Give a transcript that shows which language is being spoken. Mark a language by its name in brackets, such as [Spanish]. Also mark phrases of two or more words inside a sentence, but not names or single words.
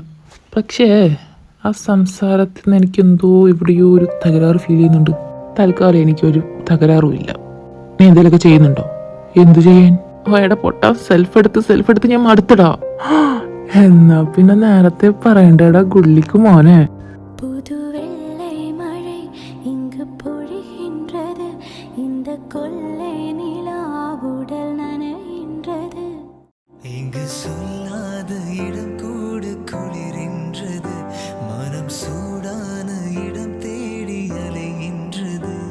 [Malayalam] പക്ഷേ ആ സംസാരത്തിൽ നിന്ന് എനിക്കെന്തോ എവിടെയോ ഒരു തകരാറ് ഫീൽ ചെയ്യുന്നുണ്ട്. തൽക്കാലം എനിക്കൊരു തകരാറും ഇല്ല. നീ എന്തെങ്കിലുമൊക്കെ ചെയ്യുന്നുണ്ടോ? എന്തു ചെയ്യാൻ? എടാ പൊട്ടാ, സെൽഫ് എടുത്ത് ഞാൻ മടുത്തടാ. എന്നാ പിന്നെ നേരത്തെ പറയണ്ടേടാ ഗുള്ളിക്ക് മോനെ. [Tamil] புதுவெள்ளை மழை இங்கு பொழிகின்றது, இந்த கொள்ளை நிலாவுடல் நனைகின்றது. இங்கு சொல்லாத இடம் கூட குளிரின்றது, மனம் சூடான இடம் தேடி அலைகின்றது.